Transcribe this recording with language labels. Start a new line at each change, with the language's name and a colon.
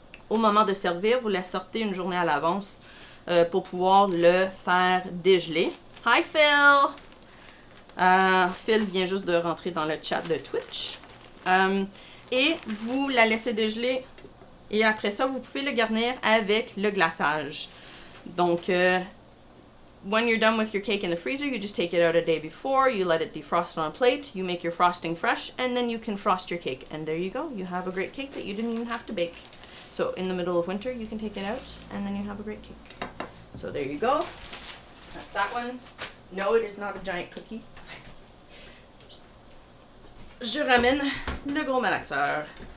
French: Au moment de servir, vous la sortez une journée à l'avance pour pouvoir le faire dégeler.
English: Hi Phil!
French: Phil vient juste de rentrer dans le chat de Twitch. Et vous la laissez dégeler et après ça, vous pouvez le garnir avec le glaçage.
English: Donc, when you're done with your cake in the freezer, you just take it out a day before, you let it defrost on a plate, you make your frosting fresh, and then you can frost your cake. And there you go. You have a great cake that you didn't even have to bake. So in the middle of winter, you can take it out, and then you have a great cake. So there you go. That's that one. No, it is not a giant cookie.
French: Je ramène le gros malaxeur.